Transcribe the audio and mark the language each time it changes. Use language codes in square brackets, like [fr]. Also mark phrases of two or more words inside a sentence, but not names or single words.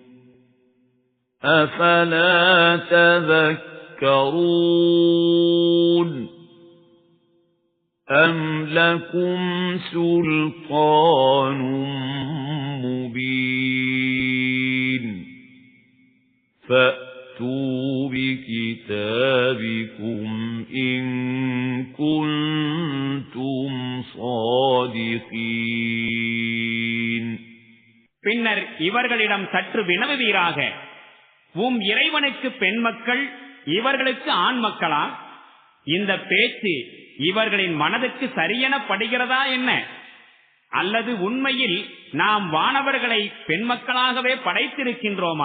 [ar] أَفَلَا تَذَكَّرُونَ أَمْ لَكُمْ سُلْطَانٌ مُبِينٌ فَأْتُوا فَأْتُوا بِكِتَابِكُمْ إِن كُنتُمْ صَادِقِينَ. [ta] பின்னர் இவர்களிடம் சற்று வினவுவீராக, உம் இறைவனுக்கு பெண் மக்கள், இவர்களுக்கு ஆண் மக்களா? இந்த பேச்சு இவர்களின் மனதுக்கு சரியென படுகிறதா என்ன? அல்லது உண்மையில் நாம் வானவர்களை பெண் மக்களாகவே படைத்திருக்கின்றோமா?